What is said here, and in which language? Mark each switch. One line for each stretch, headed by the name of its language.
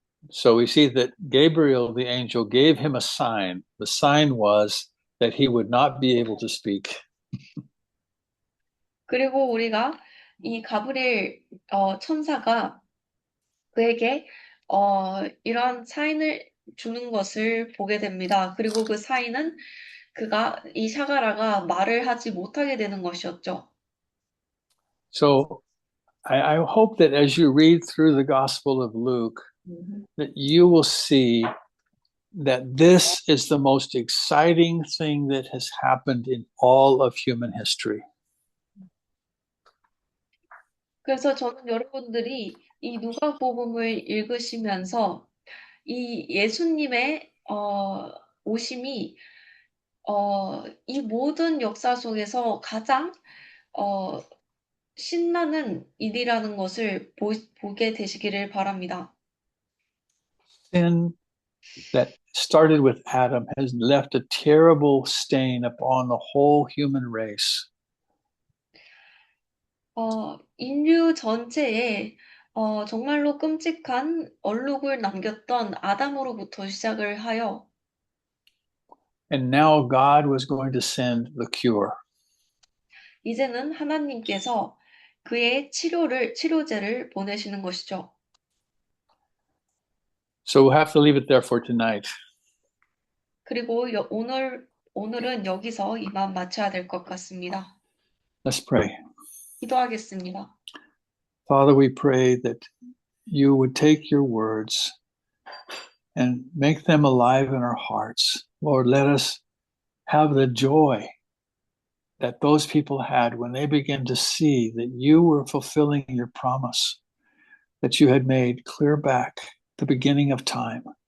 English: So we see that Gabriel, the angel, gave him a sign. The sign was that he would not be able to speak.
Korean: 그리고 우리가 이 가브리엘 천사가 그에게 이러한 사인을 주는 것을 보게 됩니다. 그리고 그 사인은 이 사가랴가 말을 하지 못하게 되는 것이었죠.
English: So I hope that as you read through the Gospel of Luke, that you will see that this is the most exciting thing that has happened in all of human history.
Korean: 그래서 저는 여러분들이 이 누가복음을 읽으시면서 이 예수님의 오심이 이 모든 역사 속에서 가장 신나는 일이라는 것을 보게 되시기를 바랍니다.
English: Sin that started with Adam has left a terrible stain upon the whole human race.
Korean: 인류 전체에 정말로 끔찍한 얼룩을 남겼던 아담으로부터 시작을 하여
English: And now God was going to send the cure.
Korean: 이제는 하나님께서 그의 치료제를 보내시는 것이죠.
English: So we'll have to leave it there for tonight.
Korean: 그리고 오늘은 여기서 이만 마쳐야 될 것 같습니다.
English: Let's pray.
Korean: 기도하겠습니다.
English: Father, we pray that you would take your words and make them alive in our hearts. Lord, let us have the joy that those people had when they began to see that you were fulfilling your promise that you had made clear back the beginning of time.